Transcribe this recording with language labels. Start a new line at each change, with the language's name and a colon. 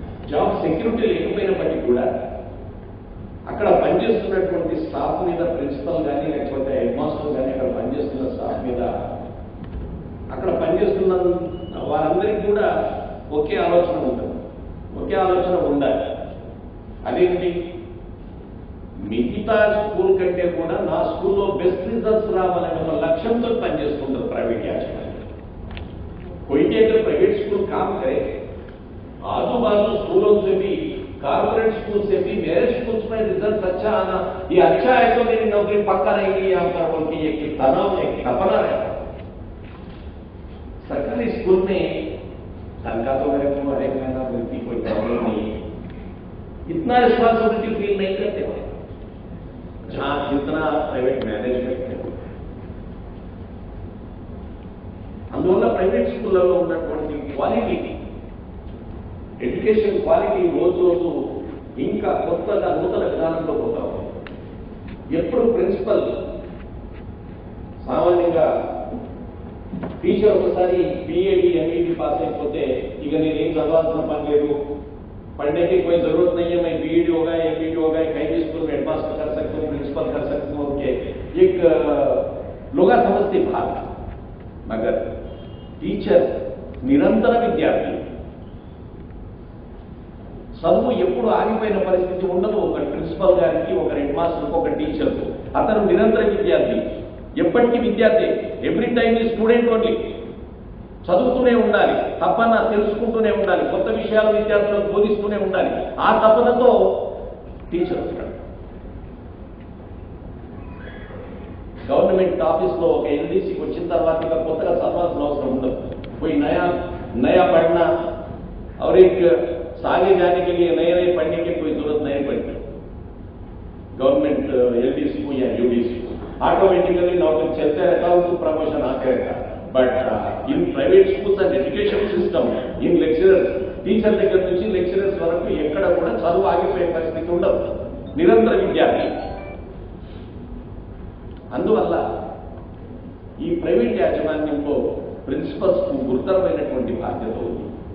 Telugu: Job security లేకపోయినప్పటికీ కూడా అక్కడ పనిచేస్తున్నటువంటి స్టాఫ్ మీద ప్రిన్సిపల్ కానీ లేకపోతే హెడ్ మాస్టర్ కానీ అక్కడ పనిచేస్తున్న స్టాఫ్ మీద, అక్కడ పనిచేస్తున్న వారందరికీ కూడా ఒకే ఆలోచన ఉంటుంది, ఒకే ఆలోచన ఉండాలి. అదేంటి, మిగతా స్కూల్ కంటే కూడా నా స్కూల్లో బెస్ట్ రిజల్ట్స్ రావాలనే ఒక లక్ష్యంతో పనిచేస్తుంటారు ప్రైవేట్ యాజమాన్యం.
Hindi: कोई भी अगर प्राइवेट स्कूल काम करे, आजू बाजू स्कूलों से भी, कॉर्पोरेट स्कूल से भी, मेरे स्कूल में रिजल्ट अच्छा आना, ये अच्छा है तो मेरी नौकरी पक्का रहेगी यहाँ पर बोल के एक तनाव, एक सपना रहता। सरकारी स्कूल में तनख्वाह तो मेरे को हर एक महीना मिलती, कोई प्रॉब्लम नहीं है, इतना रिस्पॉन्सिबिलिटी फील नहीं करते जहां जितना प्राइवेट मैनेजमेंट है।
Telugu: అందువల్ల ప్రైవేట్ స్కూళ్ళలో ఉన్నటువంటి క్వాలిటీ, ఎడ్యుకేషన్ క్వాలిటీ రోజు రోజు ఇంకా కొత్తగా నూతన విధానంలో పోతా ఉంది. ఎప్పుడు ప్రిన్సిపల్ సామాన్యంగా టీచర్ ఒకసారి बीएडी एमएडी पास అయిపోతే ఇక నేనేం చదవాల్సిన పని లేదు,
Hindi: पढ़ने की कोई जरूरत नहीं है, मैं बीएडी होगा एमएडी होगा कहीं भी स्कूल में हेडमास्टर कर सकता हूँ, प्रिंसिपल कर सकता हूँ के एक लोग समझते भाग। मगर
Telugu: టీచర్ నిరంతర విద్యార్థి, చదువు ఎప్పుడు ఆగిపోయిన పరిస్థితి ఉండదు. ఒక ప్రిన్సిపల్ గారికి, ఒక హెడ్ మాస్టర్కి, ఒక టీచర్కు అతను నిరంతర విద్యార్థి, ఎప్పటికీ విద్యార్థి, ఎవ్రీ టైమ్ ఈ స్టూడెంట్ ఓన్లీ. చదువుతూనే ఉండాలి, తప్పన తెలుసుకుంటూనే ఉండాలి, కొత్త విషయాలు విద్యార్థులకు బోధిస్తూనే ఉండాలి. ఆ తపనతో టీచర్ ఉంటాడు. गवर्नमेंट ऑफिस లో ఒక ఎల్డీసీకి వచ్చిన తర్వాత ఇక కొత్తగా చదవాల్సిన అవసరం ఉండదు.
Hindi: कोई नया पढ़ना और एक आगे जाने के लिए नए नए पढ़ने की कोई जरूरत नहीं पड़ती। गवर्नमेंट एलडीसी को या यूडीसी को ऑटोमेटिकली नौकरी चलते रहता है, उनको प्रमोशन आते रहता है।
English: but in private schools and education system, in lecturers,
Telugu: teacher దగ్గర నుంచి లెక్చరర్స్ వరకు ఎక్కడ కూడా చదువు ఆగిపోయే పరిస్థితి ఉండదు, నిరంతర విద్యార్థి. అందువల్ల ఈ ప్రైవేట్ యాజమాన్యంలో ప్రిన్సిపల్స్ కు గురుతరమైనటువంటి బాధ్యత ఉంది.